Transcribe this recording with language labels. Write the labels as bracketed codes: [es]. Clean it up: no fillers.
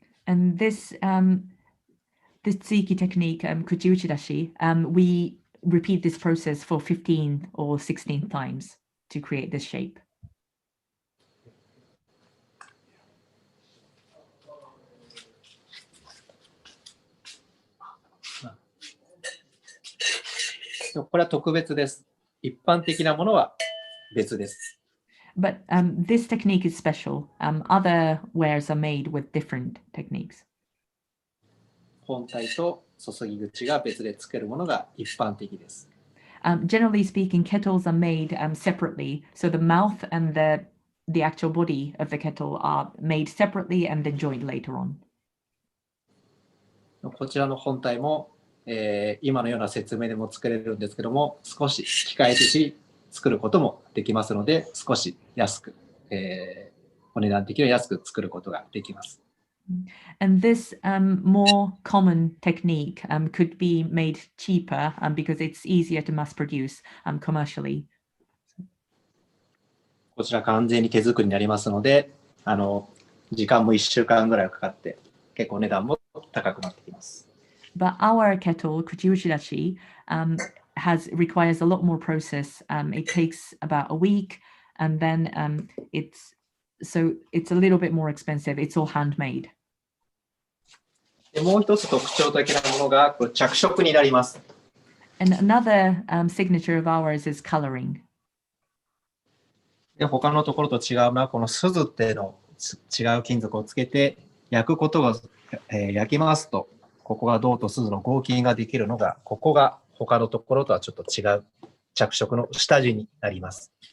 [en] And this tsuiki technique, kuchiuchidashi, we repeat this process for 15 or 16 times to create this shape. [ja] これは特別です。一般的なものは別です。 [en] But this technique is special. Other wares are made with different techniques. [ja] 本体と注ぎ口が別で作るものが一般的です。 [en] Generally speaking, kettles are made separately. So the mouth and the actual body of the kettle are made separately and then joined later on. [ja] こちらの本体も、今のような説明でも作れるんですけども、少し機械的に作ることもできますので、少し安く、お値段的には安く作ることができます。 [en] And this more common technique could be made cheaper because it's easier to mass produce commercially. [ja] こちら完全に手作りになりますので、時間も1週間ぐらいかかって、結構値段も高くなってきます。 [en] But our kettle, kuchiuchidashi, requires a lot more process. It takes about a week, and then it's a little bit more expensive. It's all handmade. [ja] でもう一つ特徴的なものがこれ着色になります。 [en] And another signature of ours is coloring. [ja] で他のところと違うのはこの錫っていうの違う金属をつけて焼くことが、焼きますとここが銅と錫の合金ができるのがここが他のところとはちょっと違う着色の下地になります。